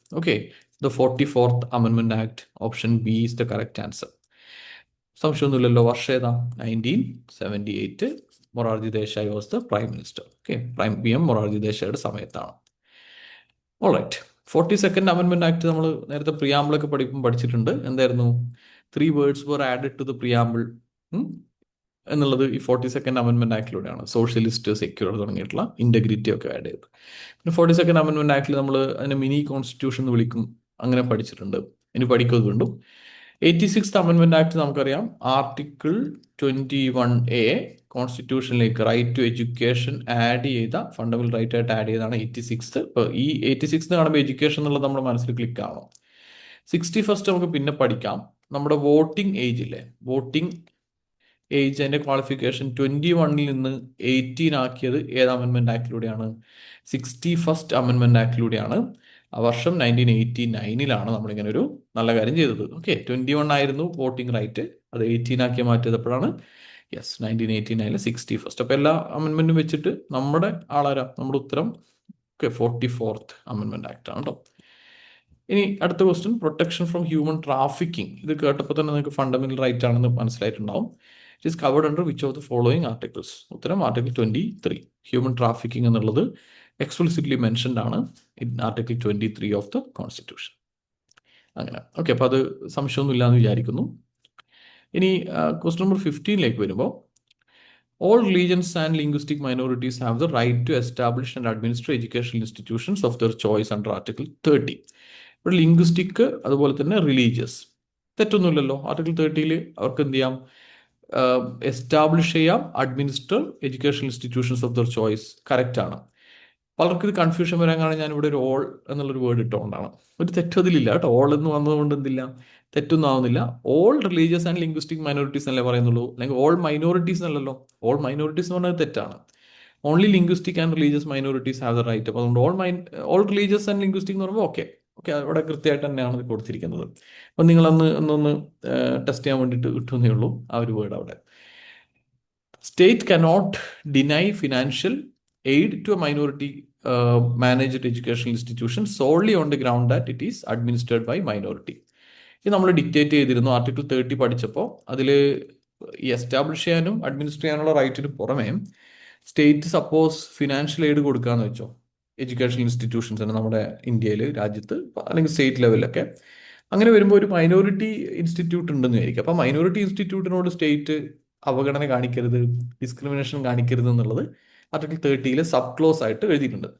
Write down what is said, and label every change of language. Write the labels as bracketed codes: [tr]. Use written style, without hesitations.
[en] Okay, the 44th Amendment Act, option B is the correct answer. [ml] സംശയമൊന്നുമില്ലല്ലോ. വർഷം ഏതാ? 1978. [en] Morarji Desai was the prime minister. [ml] Okay, PM Morarji ദേശായിയുടെ സമയത്താണ്. Alright, 42nd Amendment Act നമ്മൾ നേരത്തെ പ്രിയാമ്പിളൊക്കെ പഠിച്ചിട്ടുണ്ട്. എന്തായിരുന്നു? [en] 3 words were added to the preamble [ml] എന്നുള്ളത് ഈ 42nd Amendment Actലൂടെയാണ്. സോഷ്യലിസ്റ്റ്, സെക്യുലർ തുടങ്ങിയിട്ടുള്ള ഇന്റഗ്രിറ്റി ഒക്കെ ആഡ് ചെയ്ത്. പിന്നെ 42nd Amendment Actൽ നമ്മൾ അതിനെ മിനി കോൺസ്റ്റിറ്റ്യൂഷൻ എന്ന് വിളിക്കും, അങ്ങനെ പഠിച്ചിട്ടുണ്ട്. ഇനി പഠിക്കുന്നത് വീണ്ടും. 86th Amendment Act നമുക്കറിയാം. Article 21A കോൺസ്റ്റിറ്റ്യൂഷനിലേക്ക് right to education add ചെയ്ത, ഫണ്ടമെന്റൽ റൈറ്റ് ആയിട്ട് ആഡ് ചെയ്താണ് 86th. ഇപ്പോൾ ഈ 86th കാണുമ്പോൾ എഡ്യൂക്കേഷൻ എന്നുള്ളത് നമ്മുടെ മനസ്സിൽ ക്ലിക്ക് ആവണം. 61st നമുക്ക് പിന്നെ പഠിക്കാം. നമ്മുടെ വോട്ടിംഗ് ഏജ് ഇല്ലേ, വോട്ടിംഗ് ഏജ് അതിന്റെ ക്വാളിഫിക്കേഷൻ 21 നിന്ന് 18 ആക്കിയത് ഏത് അമെൻമെന്റ് ആക്ടിലൂടെയാണ്? 61st Amendment Actലൂടെയാണ്. ആ വർഷം 1989 നമ്മളിങ്ങനെ ഒരു നല്ല കാര്യം ചെയ്തത്. ഓക്കെ, 21 ആയിരുന്നു വോട്ടിംഗ് റൈറ്റ്, അത് 18 ആക്കി മാറ്റിയപ്പോഴാണ് 1989 61st. അപ്പൊ എല്ലാ അമെൻമെന്റും വെച്ചിട്ട് നമ്മുടെ ആളാരാ? നമ്മുടെ ഉത്തരം 44th Amendment Act ആണ് കേട്ടോ. ഇനി അടുത്ത question, protection from human trafficking. ഇത് കേട്ടപ്പോൾ തന്നെ നിങ്ങൾക്ക് ഫണ്ടമെന്റൽ റൈറ്റ് ആണെന്ന് മനസ്സിലായിട്ടുണ്ടാവും. [en] It is covered under which of the following articles? ഉത്തരം article 23. Human trafficking എന്നുള്ളത് explicitly mentioned ആണ് in article 23 of the constitution. [ml] അങ്ങനെ ഓക്കെ, അപ്പോൾ അത് സംശയമൊന്നുമില്ല എന്ന് വിചാരിക്കുന്നു. ഇനി ക്വസ്റ്റ്യൻ നമ്പർ 15 വരുമ്പോൾ, [en] all religions and linguistic minorities have the right to establish and administer educational institutions of their choice under Article 30. [ml] ഇവിടെ ലിംഗ്വിസ്റ്റിക് അതുപോലെ തന്നെ റിലീജിയസ് തെറ്റൊന്നുമില്ലല്ലോ. ആർട്ടിക്കിൾ 30 അവർക്ക് എന്ത് ചെയ്യാം? എസ്റ്റാബ്ലിഷ് ചെയ്യാം, [en] Administer educational institutions of their choice. [ml] Correct ആണ്. പലർക്കും ഇത് കൺഫ്യൂഷൻ വരാൻ കാരണം ഞാൻ ഇവിടെ ഒരു ഓൾ എന്നുള്ളൊരു വേർഡ് ഇട്ടുകൊണ്ടാണ്. ഒരു തെറ്റും അതിലില്ല കേട്ടോ. ഓൾ എന്ന് വന്നതുകൊണ്ട് എന്തില്ല, തെറ്റൊന്നും ആവുന്നില്ല. All religious and linguistic minorities എന്നല്ലേ പറയുന്നുള്ളൂ, അല്ലെങ്കിൽ ഓൾ മൈനോറിറ്റീസ് എന്നല്ലല്ലോ. [en] all minorities [ml] എന്ന് പറഞ്ഞത് തെറ്റാണ്. [en] Only linguistic and religious minorities have the right. [ml] അപ്പോൾ അതുകൊണ്ട് ഓൾ റിലീജിയസ് ആൻഡ് ലിംഗ്വിസ്റ്റിക് എന്ന് പറയുമ്പോൾ ഓക്കെ ഓക്കെ, അവിടെ കൃത്യമായിട്ട് തന്നെയാണ് ഇത് കൊടുത്തിരിക്കുന്നത്. അപ്പം നിങ്ങളന്ന് ഒന്നൊന്ന് ടെസ്റ്റ് ചെയ്യാൻ വേണ്ടിയിട്ട് കിട്ടുന്നേ ഉള്ളൂ ആ ഒരു വേർഡ് അവിടെ. [en] State cannot deny financial aid to a minority managed educational institution solely on the ground that it is administered by minority. [ml] ഇത് നമ്മൾ ഡിക്റ്റേറ്റ് ചെയ്തിരുന്നു ആർട്ടിക്കിൾ 30 പഠിച്ചപ്പോൾ. അതിൽ ഈ എസ്റ്റാബ്ലിഷ് ചെയ്യാനും അഡ്മിനിസ്റ്റർ ചെയ്യാനുള്ള റൈറ്റിന് പുറമെ സ്റ്റേറ്റ് സപ്പോസ് ഫിനാൻഷ്യൽ എയ്ഡ് കൊടുക്കാന്ന് വെച്ചോ എഡ്യൂക്കേഷണൽ ഇൻസ്റ്റിറ്റ്യൂഷൻസിന് നമ്മുടെ ഇന്ത്യയിൽ, രാജ്യത്ത്, അല്ലെങ്കിൽ സ്റ്റേറ്റ് ലെവലിലൊക്കെ. അങ്ങനെ വരുമ്പോൾ ഒരു മൈനോറിറ്റി ഇൻസ്റ്റിറ്റ്യൂട്ട് ഉണ്ടെന്ന് വിചാരിക്കും. അപ്പം മൈനോറിറ്റി ഇൻസ്റ്റിറ്റ്യൂട്ടിനോട് സ്റ്റേറ്റ് അവഗണന കാണിക്കരുത്, ഡിസ്ക്രിമിനേഷൻ കാണിക്കരുത് എന്നുള്ളത് ആർട്ടിക്കിൾ 30 സബ് ക്ലോസ് ആയിട്ട് എഴുതിയിട്ടുണ്ട്.